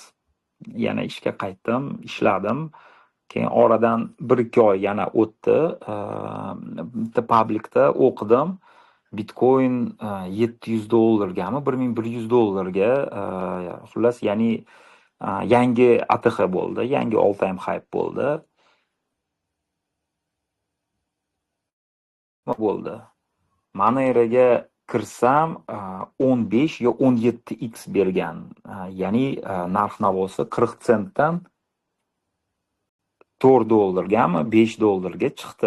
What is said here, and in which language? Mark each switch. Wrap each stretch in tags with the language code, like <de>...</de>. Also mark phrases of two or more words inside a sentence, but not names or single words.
<uz>Yana ishga qaytdim, ishladim. Keyin oradan 1-2 oy yana o'tdi. Bitta publikda o'qidim. Bitcoin $700 gami, $1100 xullas, ya'ni yangi ATH bo'ldi, yangi</uz> <en>all time hype</en> <uz>bo'ldi. Moneroga kirsam 15 yo 17x bergan. Ya'ni narx-navosi 40 sentdan $4 gami $5 ga chiqdi.</uz>